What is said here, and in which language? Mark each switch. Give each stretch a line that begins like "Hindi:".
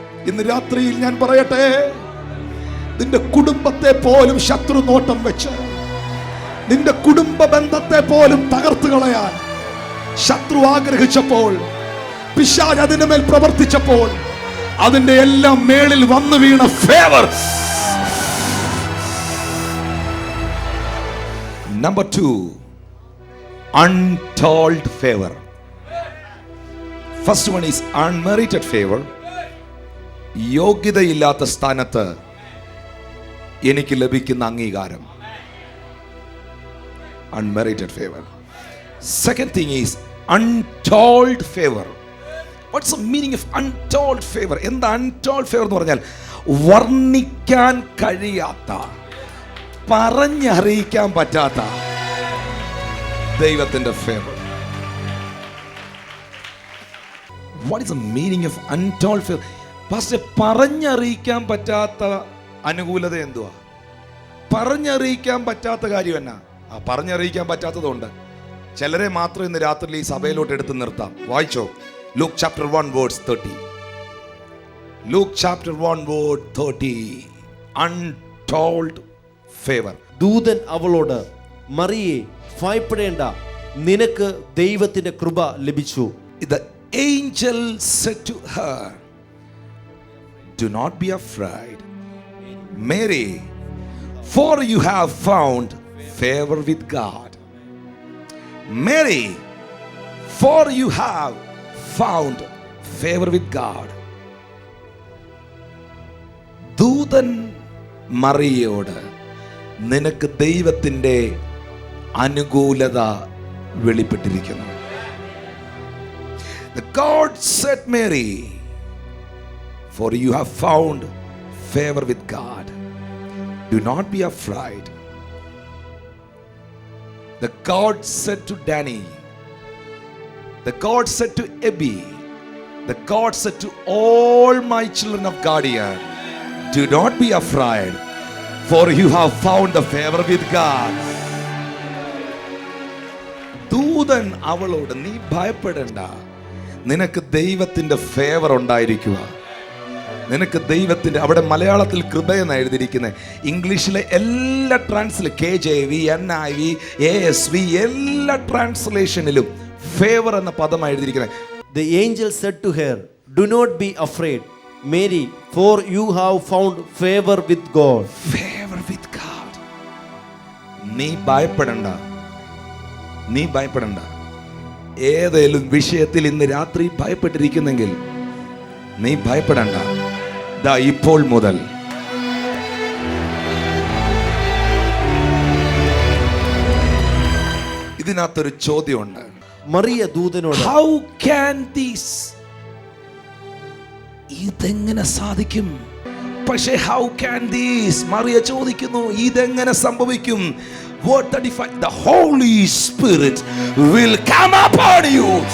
Malayalam: ഇന്ന് രാത്രിയിൽ ഞാൻ പറയട്ടെ, നിന്റെ കുടുംബത്തെ പോലും ശത്രു നോട്ടം വെച്ച്, നിന്റെ കുടുംബ ബന്ധത്തെ പോലും തകർത്തു കളയാൻ ശത്രു ആഗ്രഹിച്ചപ്പോൾ, പിശാച് അതിന്റെ മേൽ പ്രവർത്തിച്ചപ്പോൾ, അതിന്റെ എല്ലാം മേളിൽ വന്നു വീണ favour.
English: Number 2, untold favor. First one is unmerited favor.
Malayalam: യോഗ്യതയില്ലാത്ത സ്ഥാനത്ത് എനിക്ക് ലഭിക്കുന്ന അംഗീകാരം, unmerited favor.
English: Second thing is untold favor. What's the meaning of untold favor?
Malayalam: എന്താ untold favor എന്ന് പറഞ്ഞാൽ? വർണ്ണിക്കാൻ കഴിയാത്ത, പറഞ്ഞറിയിക്കാൻ പറ്റാത്ത ദൈവത്തിന്റെ favour.
English: What is the meaning of untold favor?
Malayalam: പക്ഷെ പറഞ്ഞറിയിക്കാൻ പറ്റാത്ത അനുകൂലത എന്തുവാ? പറഞ്ഞറിയിക്കാൻ പറ്റാത്ത കാര്യം എന്നാ? പറഞ്ഞറിയിക്കാൻ പറ്റാത്തതുണ്ട്. ചിലരെ മാത്രം ഇന്ന് രാത്രി ഈ സഭയിലോട്ട് എടുത്ത് നിർത്താം.
English: വായിച്ചോ, Luke chapter 1 verse 30. Luke chapter 1 verse 30. Untold favor.
Malayalam: ദൂതൻ അവളോട്, മറിയേ, ഭയപ്പെടേണ്ട, നിനക്ക് ദൈവത്തിന്റെ കൃപ ലഭിച്ചു.
English: The angel said to her, do not be afraid, Mary, for you have found favor with God. Mary, for you have found favor with God.
Malayalam: ദൂതൻ മറിയയോട്, നിനക്ക് ദൈവത്തിൻ്റെ അനുകൂലത വെളിപ്പെട്ടിരിക്കുന്നു.
English: The God said, Mary, for you have found favor with God. Do not be afraid. The God said to Danny, the God said to Abby, the God said to all my children of Guardian, do not be afraid, for you have found the favor with God.
Malayalam: ദൂതൻ അവളോട്, നീ ഭയപ്പെടേണ്ട, നിനക്ക് ദൈവത്തിന്റെ favour ഉണ്ടായിരിക്കുക. നിനക്ക് ദൈവത്തിന്റെ, അവിടെ മലയാളത്തിൽ കൃപയെന്ന് എഴുതിയിരിക്കുന്നത്, ഇംഗ്ലീഷിലെ എല്ലാ KJV, NIV, ASV എല്ലാ ട്രാൻസ്ലേഷനിലും ഫേവർ എന്ന പദം എഴുതിയിരിക്കുന്നത്.
English: The angel said to her, do not be afraid, Mary, for you have found favor with God. Favor with God.
Malayalam: നീ ഭയപ്പെടണ്ട, നീ ഭയപ്പെടണ്ട. ഏതെങ്കിലും വിഷയത്തിൽ ഇന്ന് രാത്രി ഭയപ്പെട്ടിരിക്കുന്നെങ്കിൽ നീ ഭയപ്പെടണ്ട. ദാ ഇപ്പോൾ മുതൽ ഇതിനകത്തൊരു ചോദ്യമുണ്ട്. മറിയ ദൂതനോട്,
English: how can this,
Malayalam: ഇതെങ്ങനെ സാധിക്കും? പക്ഷേ
English: how can this,
Malayalam: മറിയ ചോദിക്കുന്നു, ഇതെങ്ങനെ സംഭവിക്കും?
English: What the Holy Spirit will come upon you.